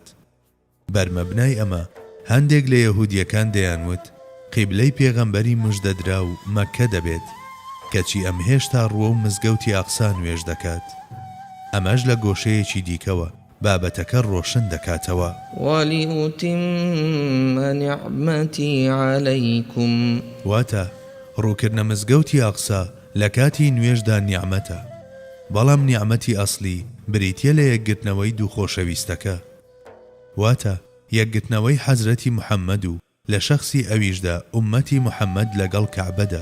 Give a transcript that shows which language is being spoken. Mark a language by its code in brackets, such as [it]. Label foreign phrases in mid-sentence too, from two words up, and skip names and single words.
[ckb] بەرمەبنای ئەمە هەندێک لە یەهودیەکان دەیانوت قیبلەی پێغەمبەری موژدەدرا و مەککە دەبێت، کەچی ئەم هێشتا ڕووە و مزگەوتی ئاقسا نوێژ دەکات. ئەمەش لە گۆشەیەکی دیکەوە بابەتەکە ڕۆشن دەکاتەوە. [ar] وَلِأُتِمَّ نِعْمَتِي عَلَيْكُمْ [ckb] واتە ڕووکردنە مزگەوتی ئاقسا لە کاتی نوێژدا نیعمەتە، بەڵام نیعمەتی ئەسلی بریتیە لە یەکگرتنەوەی دوو خۆشەویستەکە، واتە یەکگرتنەوەی حەزرەتی محەممەد و لە شەخسی ئەویشدا ئوممەتی محەممەد لەگەڵ کەعبەدا.